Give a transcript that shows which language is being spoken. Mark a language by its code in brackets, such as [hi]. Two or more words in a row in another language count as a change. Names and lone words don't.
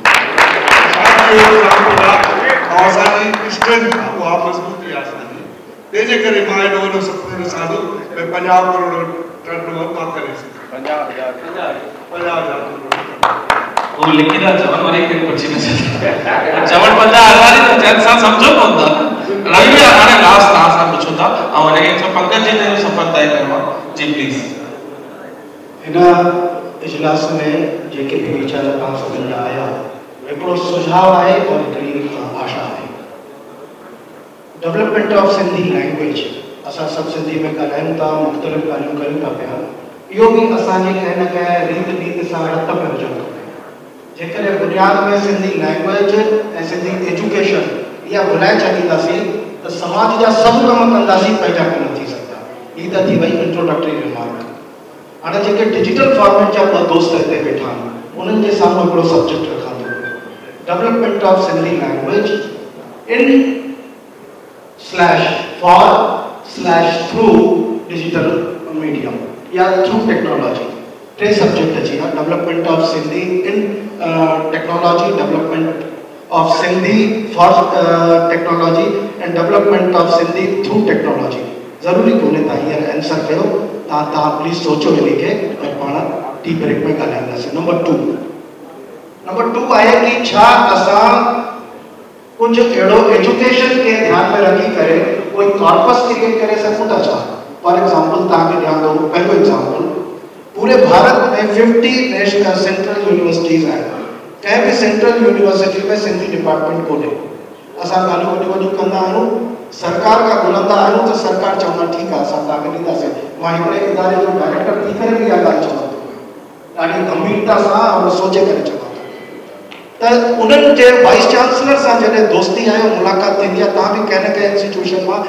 [sd] और असांजी स्ट्रेंथ उहा मज़बूती आहे असांजी तंहिंजे करे मां एॾो वॾो सुपिनो ॾिसां थो भई 50 करोड़ टर्नओवर मां करे सघां 50,000 वो लिखी था चवन वरी के पछी में चवन 50,000 तो चैन सा समझो कोन था रवि हाणे लास्ट तव्हां सां पुछो था ऐं हिनखे पंकज जी ने सफ़र तय कयो जी प्लीज हिन इजलास में जेके भी वीचार तव्हां सभिनी जा आया हिकिड़ो सुझाव आहे और हिकिड़ी आशा आहे [en] development of Sindhi language [sd] असां सभु सिंधी में ॻाल्हायूं था मुख़्तलिफ़ ॻाल्हियूं कयूं था पिया इहो बि असांजे कंहिं न कंहिं रीत नीति सां हथ में हुजणु खपे जेकॾहिं बुनियाद में सिंधी लैंग्वेज ऐं सिंधी एजुकेशन इहा भुलाए छॾींदासीं त समाज जा सभु कम कंदासीं पंहिंजा कम थी सघंदा हीअ त थी वई [en] introductory remark [sd] हाणे जेके [en] digital format [sd] जा ॿ दोस्त हिते वेठा आहिनि उन्हनि जे साम्हूं हिकिड़ो सब्जेक्ट रखां थो [en] development of Sindhi language in /for/through digital medium या through technology 3 सब्जेक्ट [sd] अची विया [en] development of Sindhi in technology development of Sindhi for technology and development of Sindhi through technology [sd] ज़रूरी कोन्हे तव्हां हींअर आंसर कयो तव्हां प्लीज़ सोचो हिन खे ऐं पाण [en] tea break [sd] में ॻाल्हाईंदासीं नंबर 2 आहे कि छा असां कुझु अहिड़ो एजुकेशन खे ध्यान में रखी करे कोई [en] corpus create [sd] करे सघूं था छा [en] for example [sd] तव्हांखे ध्यानु ॾियो पहिरियों एग्जाम्पल पूरे भारत में 50 [en] national central universities [sd] आहिनि कंहिं बि [en] central university [sd] में सिंधी डिपार्टमेंट कोन्हे असां ॻाल्हियूं वॾियूं कंदा आहियूं सरकार खां घुरंदा आहियूं त सरकार चवंदा ठीकु आहे असां तव्हांखे ॾींदासीं मां हिकिड़े इदारे जो डायरेक्टर थी करे बि इहा ॻाल्हि चवां थो ॾाढी गंभीरता सां और सोचे करे चवां थो त उन्हनि जे [en] vice chancellor [sd] सां जॾहिं दोस्ती आहे मुलाक़ात थींदी आहे तव्हां बि कंहिं न कंहिं इंस्टीट्यूशन मां